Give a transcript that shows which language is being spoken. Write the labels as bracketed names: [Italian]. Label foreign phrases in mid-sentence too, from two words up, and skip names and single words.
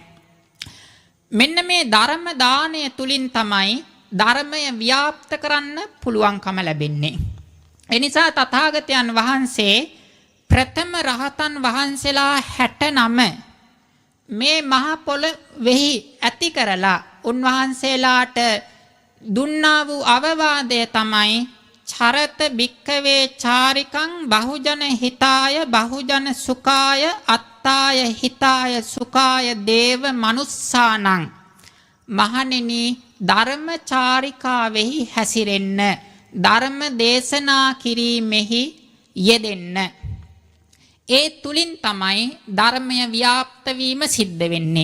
[Sinhala] මෙන්න මේ ධර්ම දානය තුලින් තමයි ධර්මය ව්‍යාප්ත කරන්න පුළුවන්කම ලැබෙන්නේ. එනිසා තථාගතයන් වහන්සේ ප්‍රථම රහතන් වහන්සේලා 69 මේ මහ පොළොවෙහි ඇති කරලා උන්වහන්සේලාට දුන්නා වූ අවවාදය තමයි [Pali] චරත භික්ඛවේ චාරිකං බහුජන හිතාය බහුජන සුඛාය අත්තාය හිතාය සුඛාය දේව මනුස්සානං. [Sinhala] මහණෙනි ධර්ම චාරිකාවෙහි හැසිරෙන්න ධර්ම දේශනා කිරීමෙහි යෙදෙන්න. ඒ තුලින් තමයි ධර්මය ව්‍යාප්ත වීම සිද්ධ වෙන්නේ.